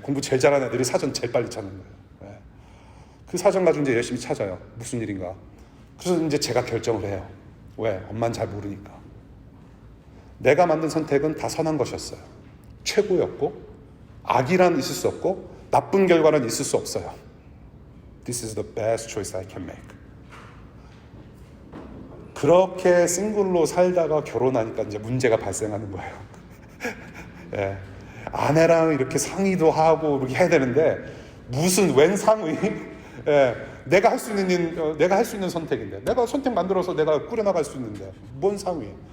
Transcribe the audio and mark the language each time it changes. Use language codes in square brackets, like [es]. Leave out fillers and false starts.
[ko] 공부 제일 잘하는 애들이 사전 제일 빨리 찾는 거예요. 예. 그 사전 가지고 이제 열심히 찾아요. 무슨 일인가. 그래서 이제 제가 결정을 해요. 왜? 엄마는 잘 모르니까. 내가 만든 선택은 다 선한 것이었어요. 최고였고 악이란 있을 수 없고 나쁜 결과는 있을 수 없어요. [en] This is the best choice I can make. [ko] 그렇게 싱글로 살다가 결혼하니까 이제 문제가 발생하는 거예요. 예. 아내랑 이렇게 상의도 하고 이렇게 해야 되는데 무슨 웬 상의? 예. 내가 할 수 있는 선택인데 내가 선택 만들어서 내가 꾸려나갈 수 있는데 뭔 상의?